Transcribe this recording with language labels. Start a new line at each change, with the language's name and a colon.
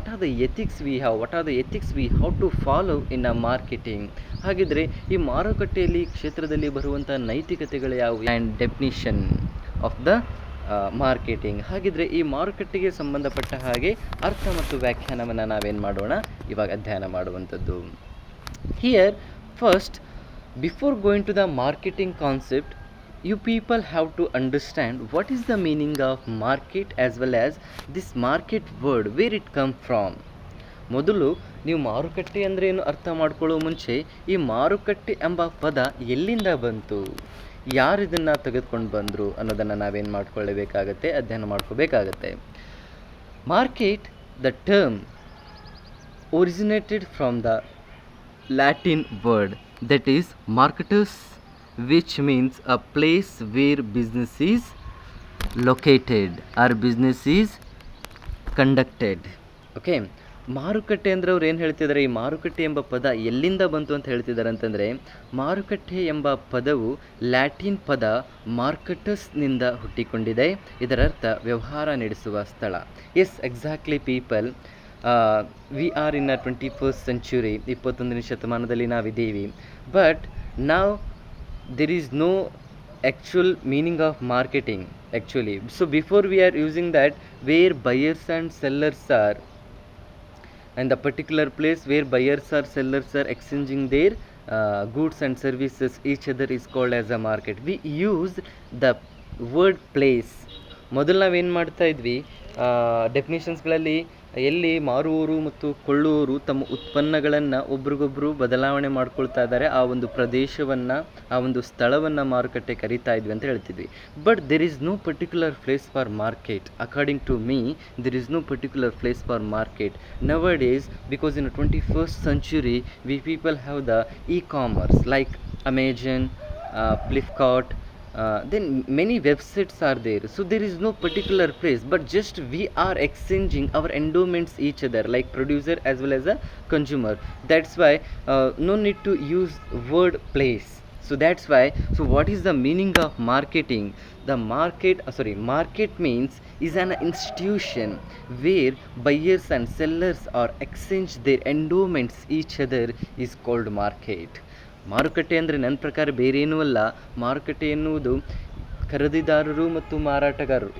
English: What are the ethics we have to follow in a marketing.
Kannada: ಹಾಗಿದ್ರೆ ಈ ಮಾರುಕಟ್ಟೆಯಲ್ಲಿ ಕ್ಷೇತ್ರದಲ್ಲಿ ಬರುವಂಥ ನೈತಿಕತೆಗಳು ಯಾವುವು,
English: And definition of the marketing.
Kannada: ಹಾಗಿದ್ರೆ ಈ ಮಾರುಕಟ್ಟೆಗೆ ಸಂಬಂಧಪಟ್ಟ ಹಾಗೆ ಅರ್ಥ ಮತ್ತು ವ್ಯಾಖ್ಯಾನವನ್ನು ನಾವೇನು ಮಾಡೋಣ ಇವಾಗ ಅಧ್ಯಯನ ಮಾಡುವಂಥದ್ದು.
English: Here first, before going to the marketing concept, you people have to understand what is the meaning of market as well as this market word, where it come from.
Kannada: ಮೊದಲು ನೀವು ಮಾರುಕಟ್ಟೆ ಅಂದರೆ ಏನು ಅರ್ಥ ಮಾಡ್ಕೊಳ್ಳೋ ಮುಂಚೆ ಈ ಮಾರುಕಟ್ಟೆ ಎಂಬ ಪದ ಎಲ್ಲಿಂದ ಬಂತು, ಯಾರು ಇದನ್ನು ತೆಗೆದುಕೊಂಡು ಬಂದರು ಅನ್ನೋದನ್ನು ನಾವೇನು ಮಾಡ್ಕೊಳ್ಳಬೇಕಾಗತ್ತೆ, ಅಧ್ಯಯನ ಮಾಡ್ಕೋಬೇಕಾಗತ್ತೆ.
English: Market, the term originated from the Latin word that is marketus, which means a place where business is located or business is conducted.
Kannada: Okay, ಮಾರುಕಟ್ಟೆ ಅಂದರೆ ಅವ್ರು ಏನು ಹೇಳ್ತಿದ್ದಾರೆ, ಈ ಮಾರುಕಟ್ಟೆ ಎಂಬ ಪದ ಎಲ್ಲಿಂದ ಬಂತು ಅಂತ ಹೇಳ್ತಿದ್ದಾರೆ ಅಂತಂದರೆ, ಮಾರುಕಟ್ಟೆ ಎಂಬ ಪದವು ಲ್ಯಾಟಿನ್ ಪದ ಮಾರ್ಕಟಸ್ನಿಂದ ಹುಟ್ಟಿಕೊಂಡಿದೆ. ಇದರರ್ಥ ವ್ಯವಹಾರ ನಡೆಸುವ ಸ್ಥಳ.
English: yes, exactly people, we are in a 21st century,
Kannada: 21ನೇ ಶತಮಾನದಲ್ಲಿ ನಾವಿದ್ದೀವಿ.
English: But ನಾವು there is no actual meaning of marketing actually. So before we are using that, where buyers and sellers are, and the particular place where buyers or sellers are exchanging their goods and services each other is called as a market. We use the word place.
Kannada: ಮೊದಲು ನಾವೇನು ಮಾಡ್ತಾ ಇದ್ವಿ, ಡೆಫಿನೇಷನ್ಸ್ಗಳಲ್ಲಿ ಎಲ್ಲಿ ಮಾರುವವರು ಮತ್ತು ಕೊಳ್ಳುವವರು ತಮ್ಮ ಉತ್ಪನ್ನಗಳನ್ನು ಒಬ್ರಿಗೊಬ್ಬರು ಬದಲಾವಣೆ ಮಾಡ್ಕೊಳ್ತಾ ಇದ್ದಾರೆ, ಆ ಒಂದು ಪ್ರದೇಶವನ್ನು, ಆ ಒಂದು ಸ್ಥಳವನ್ನು ಮಾರುಕಟ್ಟೆ ಕರೀತಾ ಇದ್ವಿ ಅಂತ ಹೇಳ್ತಿದ್ವಿ.
English: But there is no particular place for market. According to me, there is no particular place for market nowadays, because in the 21st century we people have the e-commerce like Amazon, Flipkart, then many websites are there. So there is no particular place, but just we are exchanging our endowments each other, like producer as well as a consumer. That's why no need to use word place. So that's why, so what is the meaning of marketing? The market means is an institution where buyers and sellers are exchange their endowments each other is called market.
Kannada: ಮಾರುಕಟ್ಟೆ ಅಂದರೆ ನನ್ನ ಪ್ರಕಾರ ಬೇರೇನೂ ಅಲ್ಲ. ಮಾರುಕಟ್ಟೆ ಎನ್ನುವುದು ಖರೀದಿದಾರರು ಮತ್ತು ಮಾರಾಟಗಾರರು.